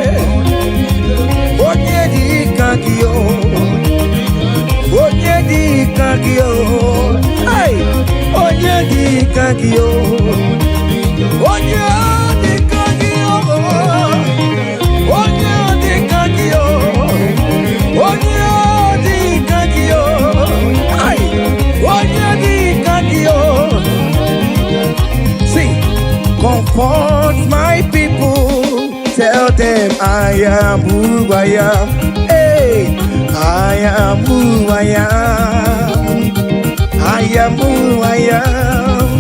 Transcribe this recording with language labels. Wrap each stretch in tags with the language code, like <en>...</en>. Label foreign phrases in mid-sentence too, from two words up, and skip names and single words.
<ig>onye dika kio onye dika kio hey onye dika kio onye dika kio onye dika kio onye dika kio hey onye dika kio.</ig> <en>See, comfort my people, tell them I am who I am. Hey, I am who I am. I am who I am.</en>